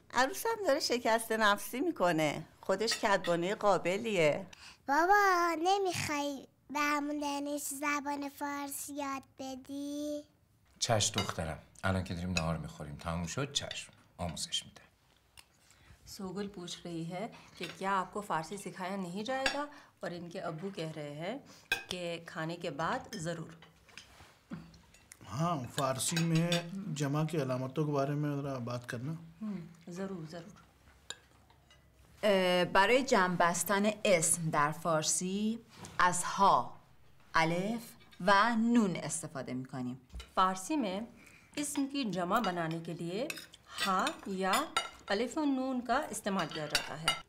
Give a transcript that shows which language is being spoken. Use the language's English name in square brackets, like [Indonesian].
[Persian] عروسم داره شکست نفسی میکنه. خودش کدبانه قابلیه. بابا نمیخوای به همون دانش زبان فارسی یاد بدی؟ چشم دخترم. الان که داریم نهار میخوریم تموم شد چشم آموزش میده. [Hindi] सोगल पूछ रही है कि क्या आपको फ़ारसी सिखाया नहीं जाएगा, और इनके अब्बू कह रहे हैं कि खाने के बाद ज़रूर। हाँ, फ़ारसी में जमा की अलामतों के बारे में ज़रा बात करना। ज़रूर ज़रूर। [Persian] برای جمع بستن اسم در فارسی از ها، الف و نون استفاده می‌کنیم. [Hindi] फ़ारसी में इस्म की जमा बनाने के लिए हा या अलिफ और नून का इस्तेमाल किया जाता है।